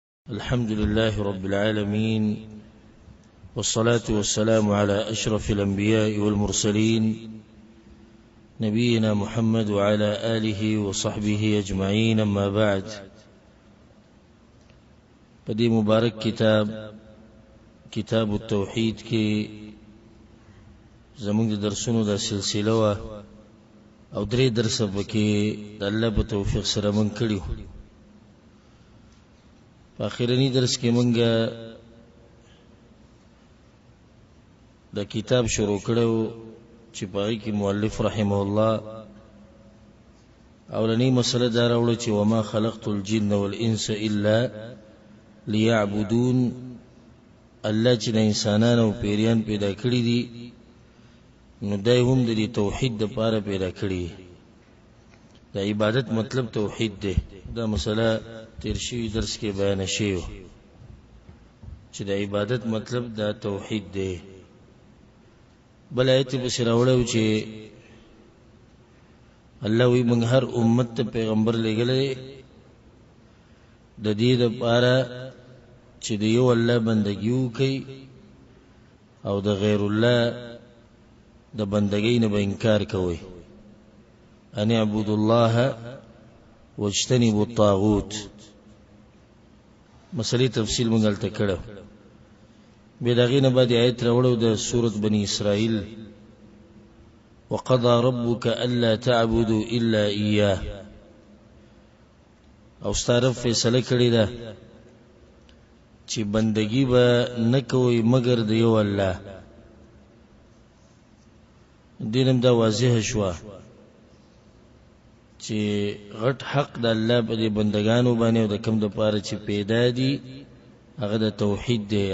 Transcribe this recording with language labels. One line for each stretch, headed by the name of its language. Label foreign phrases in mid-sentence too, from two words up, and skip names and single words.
Arabic: الحمد لله رب العالمين، والصلاة والسلام على أشرف الأنبياء والمرسلين نبينا محمد وعلى آله وصحبه أجمعين. أما بعد،
Pashto: بدي مبارك كتاب التوحيد کی زمونږ درسونو دا سلسله وا او درې درس پکې د الله په توفیق سره مونږ کړیو. په اخرنی درس کې مونږ د کتاب شروع کړو چې پای کې مؤلف
Arabic: رحمه الله
Pashto: اولنی مسله دا راوړه چې
Arabic: وما خلقت الجن والانس الا ليعبدون.
Pashto: الله چې د انسانانو پیریان پیدا کړی دي نو دای هم د توحید د پاره پیدا کړی. د عبادت مطلب توحید دی. دا مسله تیر شوی درس کې بیان شوی چې د عبادت مطلب دا توحید دی. بل آیت په سره وړو چې الله وی موږ هر امت ته پیغمبر لګلې د دې لپاره چې د یو الله بندګي وکړي او د غیر الله د بندګۍ نه به انکار کوي.
Arabic: ان اعبدوا الله واجتنبوا الطاغوت.
Pashto: مسلې تفصیل موږ دلته کړو. به دغه نه بعد آیت راوړو د سورۃ بنی اسرائیل
Arabic: وقضى ربك الا تعبدوا الا اياه.
Pashto: او ستاره فیصله کړی ده چې بندگی به نه کوي مگر د یو الله. دینم دا واضح شو چې غټ حق د الله په بندگانو باندې او د کوم د پاره چې پیدا دي هغه د توحید دی.